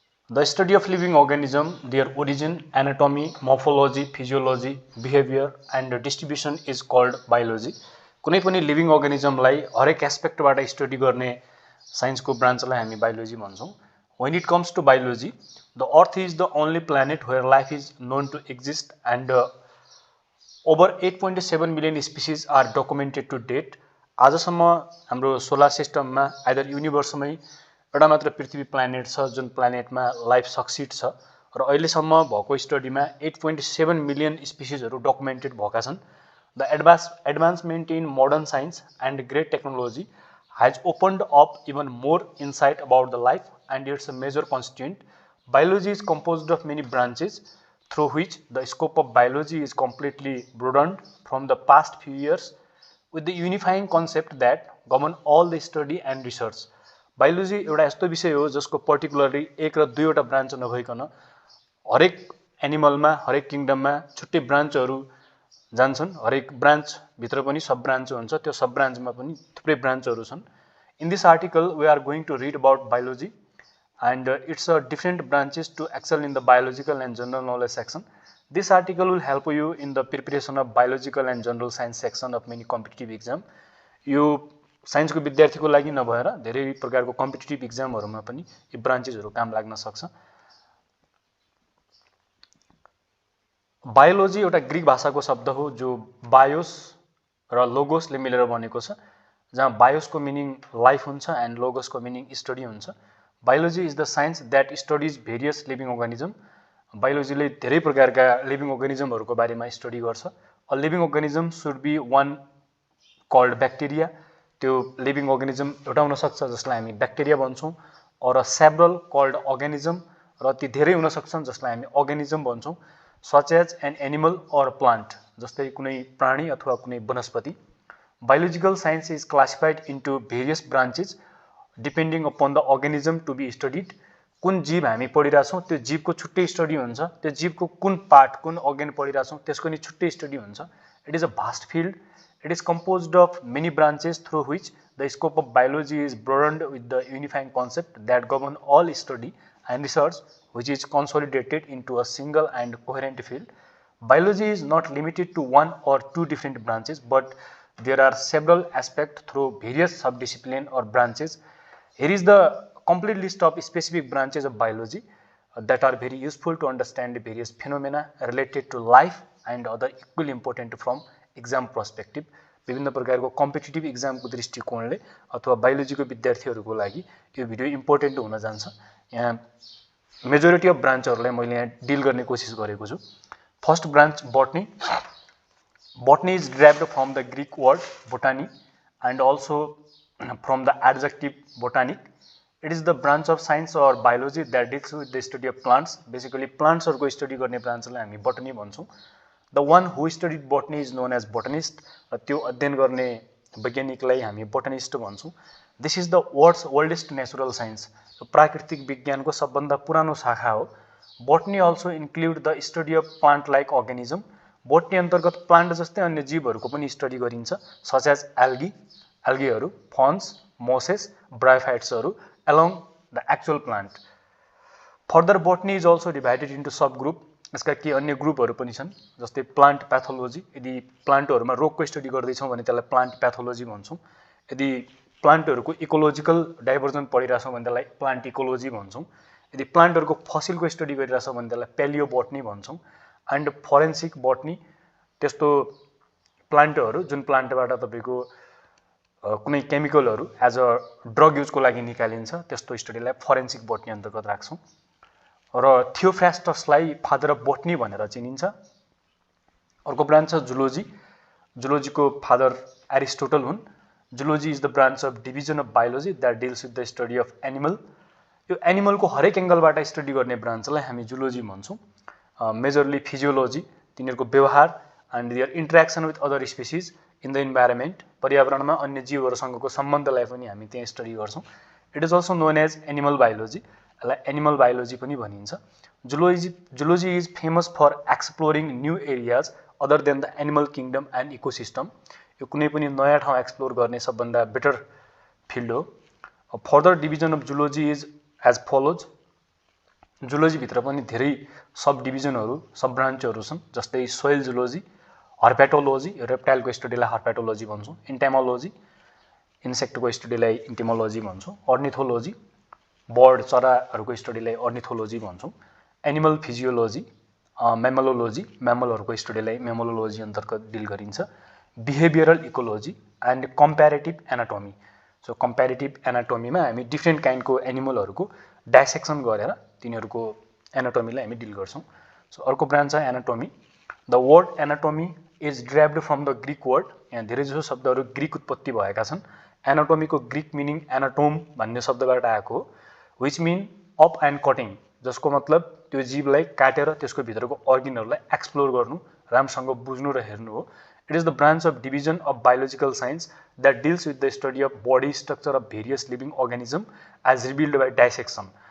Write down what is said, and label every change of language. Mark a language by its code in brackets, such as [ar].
[en] The study of living organism, their origin, anatomy, morphology, physiology, behaviour and distribution is called biology. [ne] कुनै पनि living अर्गानिजमलाई हरेक एस्पेक्टबाट study गर्ने साइन्सको ब्रान्चलाई हामी बायोलोजी भन्छौँ। [en] When it comes to biology, the Earth is the only planet where life is known to exist and over 8.7 million species are documented to date. [ne] आजसम्म हाम्रो solar सिस्टममा आइदर युनिभर्समै एउटा मात्र पृथ्वी प्लानेट छ जुन प्लानेटमा लाइफ सक्सिड छ र अहिलेसम्म भएको स्टडीमा 8.7 मिलियन स्पिसिसहरू डकुमेन्टेड भएका छन्। [en] The advancement in modern science and great technology has opened up even more insight about the life and its major constituent. Biology is composed of many branches through which the scope of biology is completely broadened from the past few years with the unifying concept that govern all the study and research. [ne] Biology एउटा यस्तो विषय हो जसको particularly एक र दुईवटा branch नभइकन हरेक एनिमलमा हरेक किङडममा छुट्टै ब्रान्चहरू जान्छन्। हरेक ब्रान्च भित्र पनि सब ब्रान्च हुन्छ, त्यो सब ब्रान्चमा पनि थुप्रै ब्रान्चहरू छन्। [en] In this article we are going to read about biology and it's a different branches to excel in the biological and general knowledge section. This article will help you in the preparation of biological and general science section of many competitive exam. [ne] यो साइन्सको विद्यार्थीको लागि नभएर धेरै प्रकारको competitive एक्जामहरुमा पनि यी ब्रान्चेसहरु काम लाग्न सक्छ। बायोलोजी एउटा ग्रीक भाषाको शब्द हो जो बायोस र लोगोसले मिलेर बनेको छ, जहाँ बायोसको मिनिङ लाइफ हुन्छ एन्ड लोगोसको मिनिङ स्टडी हुन्छ। [en] Biology is the science that studies various living organism. [ne] बायोलोजीले धेरै प्रकारका लिभिङ अर्गानिजमहरुको बारेमा स्टडी गर्छ। [en] A living organism should be one called bacteria. [ne] त्यो लिभिङ अर्गानिजम एउटा हुन सक्छ जसलाई हामी bacteria भन्छौं, [en] or a several called organism, [ne] र ती धेरै हुन सक्छन् जसलाई हामी organism भन्छौं, [en] such as an animal or plant, [ne] जस्तै कुनै प्राणी अथवा कुनै वनस्पति। [en] Biological science is classified into various branches depending upon the organism to be studied. [ne] कुन जीव हामी पढिराछौं त्यो जीवको छुट्टै स्टडी हुन्छ, त्यो जीवको कुन पार्ट कुन अर्गन पढिराछौं त्यसको नि छुट्टै स्टडी हुन्छ। [en] It is a vast field. It is composed of many branches through which the scope of biology is broadened with the unifying concept that govern all study and research, which is consolidated into a single and coherent field. Biology is not limited to one or two different branches, but there are several aspects through various subdisciplines or branches. Here is the complete list of specific branches of biology that are very useful to understand various phenomena related to life and other equally important from exam perspective. [ne] विभिन्न प्रकारको competitive एक्जामको दृष्टिकोणले अथवा बायोलोजीको विद्यार्थीहरुको लागि यो video important हुन जान्छ। यहाँ majority of ब्रान्चहरुलाई मैले यहाँ डिल गर्ने कोसिस गरेको छु। [en] First branch botany. Botany is derived from the Greek word botany and also from the adjective botanic. It is the branch of science or biology that deals with the study of plants. [ne] Basically plants हरुको study गर्ने ब्रान्चलाई हामी botany भन्छौं। [en] The one who studied botany is known as botanist. [ne] त्यो अध्ययन गर्ने वैज्ञानिकलाई हामी botanist भन्छौं। [en] This is the world's oldest natural science. [ne] प्राकृतिक विज्ञानको सबभन्दा पुरानो शाखा हो। [en] Botany also include the study of plant-like organism. [ne] Botany अन्तर्गत प्लान्ट जस्तै अन्य जीवहरुको पनि स्टडी गरिन्छ, [en] such as algae, algaeहरु, ferns, mosses, bryophytes along the actual plant. Further, botany is also divided into subgroup. [ne] यसका के अन्य ग्रुपहरु पनि छन्, जस्तै प्लान्ट प्याथोलोजी. यदि प्लान्टहरुमा रोगको स्टडी गर्दै छौं भने त्यसलाई प्लान्ट प्याथोलोजी भन्छौं। यदि प्लान्टहरुको इकोलोजिकल डाइभर्जन पढिराछौं भने त्यसलाई प्लान्ट इकोलोजी भन्छौं। यदि प्लान्टहरुको फसिलको स्टडी गरिराछौं भने त्यसलाई प्यालियोबोटनी भन्छौं। एन्ड फोरेन्सिक बोटनी, त्यस्तो प्लान्टहरु जुन प्लान्टबाट तपाईको कुनै केमिकलहरु एज अ ड्रग युजको लागि निकालिन्छ, त्यस्तो स्टडीलाई फोरेन्सिक बोटनी अन्तर्गत राख्छौं। र थियोफ्रास्टसलाई फादर अफ बोटनी भनेर चिनिन्छ। अर्को ब्रान्च छ जुलोजी. जुलोजीको फादर एरिस्टोटल हुन्। [en] Zoology is the branch of division of biology that deals with the study of animal. [ne] यो एनिमलको हरेक एंगलबाट स्टडी गर्ने ब्रान्चलाई हामी जुलोजी भन्छौं। मेजरली फिजियोलोजी, तिनीहरुको व्यवहार [en] and their interaction with other species in the environment, [ne] पर्यावरणमा अन्य जीवहरुसँगको सम्बन्धलाई पनि हामी त्यहाँ स्टडी गर्छौं। [en] It is also known as animal biology. [ne] यसलाई एनिमल बायोलोजी पनि भनिन्छ। [en] Zoology is famous for exploring new areas other than the animal kingdom and ecosystem. [ne] यो कुनै पनि नयाँ ठाउँ एक्सप्लोर गर्ने सबभन्दा बेटर फिल्ड हो। [en] Further division of zoology is as follows. [ne] Zoology भित्र पनि धेरै सब डिभिजनहरू सब ब्रान्चहरू छन्, जस्तै सोइल जुलोजी, हर्पेटोलोजी, रेप्टाइलको स्टडीलाई हर्पेटोलोजी भन्छौँ, इन्टेमोलोजी, इन्सेक्टको स्टडीलाई इन्टेमोलोजी भन्छौँ, अर्निथोलोजी, बर्ड चराहरूको स्टडीलाई अर्निथोलोजी भन्छौँ, एनिमल फिजियोलोजी, मेमोलोलोजी, म्यामलहरूको स्टडीलाई मेमोलोलोजी अन्तर्गत डिल गरिन्छ, behavioural ecology and कम्प्यारेटिभ anatomy. So कम्प्यारेटिभ एनाटोमीमा हामी डिफ्रेन्ट काइन्डको एनिमलहरूको डाइसेक्सन गरेर तिनीहरूको एनाटोमीलाई हामी डिल गर्छौँ। सो अर्को ब्रान्च छ anatomy. [en] The word anatomy is derived from the Greek word. [ne] यहाँ धेरैजसो शब्दहरू ग्रिक उत्पत्ति भएका छन्। एनाटोमीको ग्रिक मिनिङ एनाटोम भन्ने शब्दबाट आएको हो, [en] which mean up and cutting, [ne] जसको मतलब त्यो जीवलाई काटेर त्यसको भित्रको अर्गनहरूलाई एक्सप्लोर गर्नु, राम्रोसँग बुझ्नु र हेर्नु हो। [en] It is the branch of division of biological science that deals with the study of body structure of various living organism as revealed by dissection.